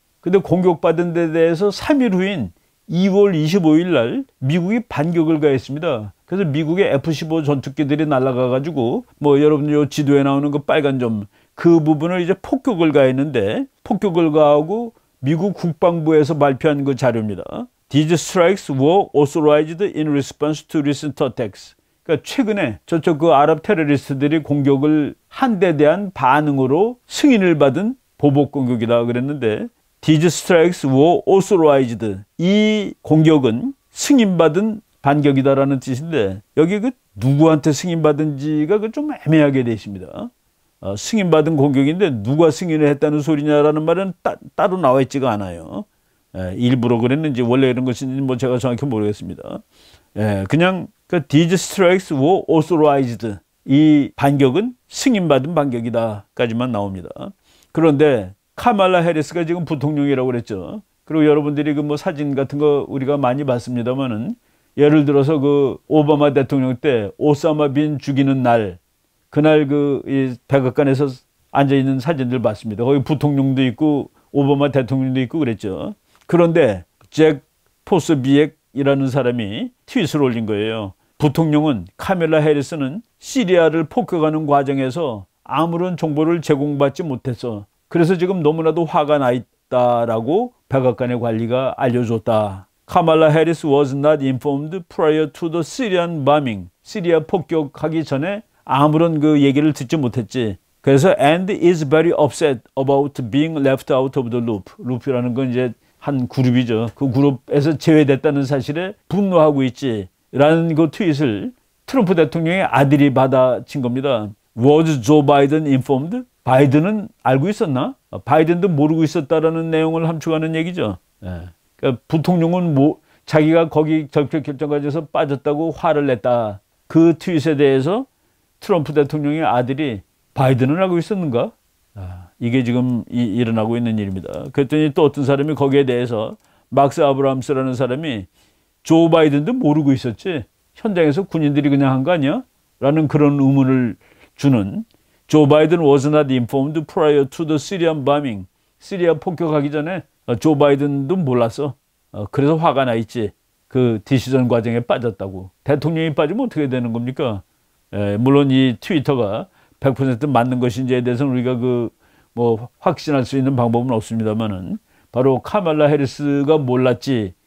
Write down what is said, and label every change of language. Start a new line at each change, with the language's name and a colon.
Korean: 근데 공격받은 데 대해서 3일 후인 2월 25일 날 미국이 반격을 가했습니다. 그래서 미국의 F-15 전투기들이 날아가 가지고 뭐 여러분 요 지도에 나오는 그 빨간 점 그 부분을 이제 폭격을 가했는데 폭격을 가하고 미국 국방부에서 발표한 그 자료입니다.
English: These strikes were authorized in response to recent attacks.
Korean: 그러니까 최근에 저쪽 그 아랍 테러리스트들이 공격을 한 데 대한 반응으로 승인을 받은 보복 공격이다 그랬는데
English: These strikes were authorized.
Korean: 이 공격은 승인받은 반격이다라는 뜻인데 여기 그 누구한테 승인받은지가 좀 애매하게 되어 있습니다. 승인받은 공격인데 누가 승인을 했다는 소리냐라는 말은 따로 나와 있지가 않아요. 일부러 그랬는지 원래 이런 것인지 뭐 제가 정확히 모르겠습니다.
English: 그냥 그 These strikes were authorized.
Korean: 이 반격은 승인받은 반격이다까지만 나옵니다. 그런데 카말라 해리스가 지금 부통령이라고 그랬죠. 그리고 여러분들이 그 뭐 사진 같은 거 우리가 많이 봤습니다만은 예를 들어서 그 오바마 대통령 때 오사마 빈 죽이는 날 그날 이 백악관에서 앉아 있는 사진들 봤습니다. 거기 부통령도 있고 오바마 대통령도 있고 그랬죠. 그런데 잭 포스비엑이라는 사람이 트윗을 올린 거예요. 부통령은 카멜라 해리스는 시리아를 폭격하는 과정에서 아무런 정보를 제공받지 못해서 그래서 지금 너무나도 화가 나 있었다라고 백악관의 관리가 알려줬다.
English: 카말라 해리스 was not informed prior to the Syrian bombing.
Korean: 시리아 폭격하기 전에 아무런 그 얘기를 듣지 못했지. 그래서
English: and is very upset about being left out of the loop.
Korean: 루프라는 건 이제 한 그룹이죠. 그 그룹에서 제외됐다는 사실에 분노하고 있지. 라는 그 트윗을 트럼프 대통령의 아들이 받아친 겁니다.
English: Was Joe Biden informed?
Korean: 바이든은 알고 있었나? 바이든도 모르고 있었다라는 내용을 함축하는 얘기죠. 예. 그러니까 부통령은 자기가 거기 적격 결정 과정에서 빠졌다고 화를 냈다. 그 트윗에 대해서 트럼프 대통령의 아들이 바이든은 알고 있었는가? 이게 지금 일어나고 있는 일입니다. 그랬더니 또 어떤 사람이 거기에 대해서 막스 아브라함스라는 사람이 조 바이든도 모르고 있었지. 현장에서 군인들이 그냥 한 거 아니야? 라는 그런 의문을 주는
English: 조 바이든 was not informed prior to the Syrian bombing.
Korean: 시리아 폭격하기 전에 조 바이든도 몰랐어. 그래서 화가 나 있지. 그 디시전 과정에 빠졌다고. 대통령이 빠지면 어떻게 되는 겁니까? 물론 이 트위터가 100% 맞는 것인지에 대해서는 우리가 확신할 수 있는 방법은 없습니다만은 바로 카말라 해리스가 몰랐지.